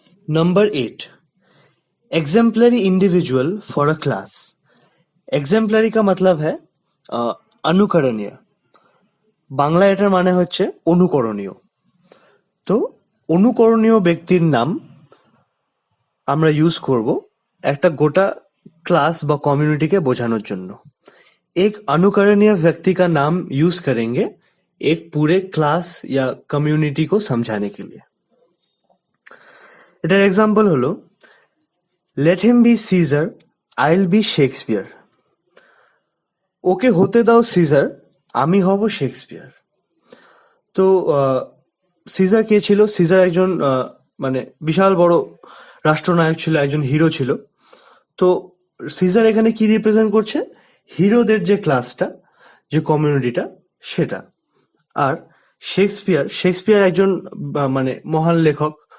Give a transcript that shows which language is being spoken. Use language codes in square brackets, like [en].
[en] Number 8, exemplary individual for a class. [hi] Exemplary का मतलब है अनुकरणीय, [bn] বাংলা এটার মানে হচ্ছে অনুকরণীয়। তো অনুকরণীয় ব্যক্তির নাম আমরা ইউজ করব একটা গোটা [hi] क्लास व कम्युनिटी के [bn] বোঝানোর জন্য। [hi] एक अनुकरणीय व्यक्ति का नाम यूज करेंगे एक पूरे क्लास या कम्युनिटी को समझाने के लिए। [bn] এটার एग्जांपल হলো [en] let him be Caesar I will be Shakespeare, [bn] ওকে হতে দাও সিজার, আমি হব শেক্সপিয়ার। তো সিজার কে ছিল, সিজার একজন মানে বিশাল বড় রাষ্ট্রনায়ক ছিল, একজন হিরো ছিল। তো সিজার এখানে কি রিপ্রেজেন্ট করছে, হিরোদের যে ক্লাসটা, যে কমিউনিটিটা, সেটা। আর শেক্সপিয়ার একজন মানে মহান লেখক।